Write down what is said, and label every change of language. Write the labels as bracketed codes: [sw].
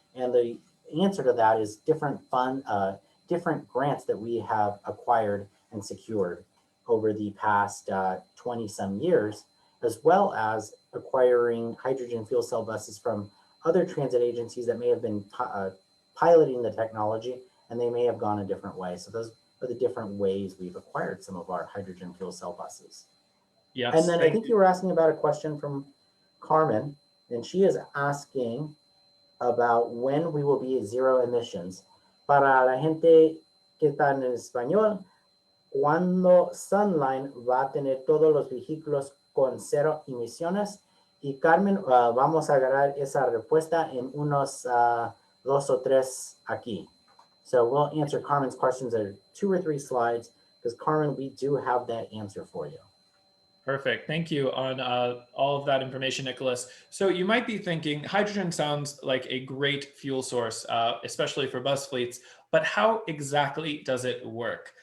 [en] And the answer to that is different grants that we have acquired and secured over the past 20 some years, as well as acquiring hydrogen fuel cell buses from other transit agencies that may have been piloting the technology, and they may have gone a different way. So those are the different ways we've acquired some of our hydrogen fuel cell buses. Yes. And then I think you were asking about a question from Carmen, and she is asking about when we will be at zero emissions. [es] Para la gente que está en español, cuando SunLine va a tener todos los vehículos con 0 emisiones. Y Carmen, vamos a agarrar esa respuesta en unos 2 o 3 aquí. [en] So we'll answer Carmen's questions in 2 or 3 slides, because Carmen, we do have that answer for you. Perfect. Thank you on all of that information, Nicholas. So you might be thinking hydrogen sounds like a great fuel source, especially for bus fleets, but how exactly does it work?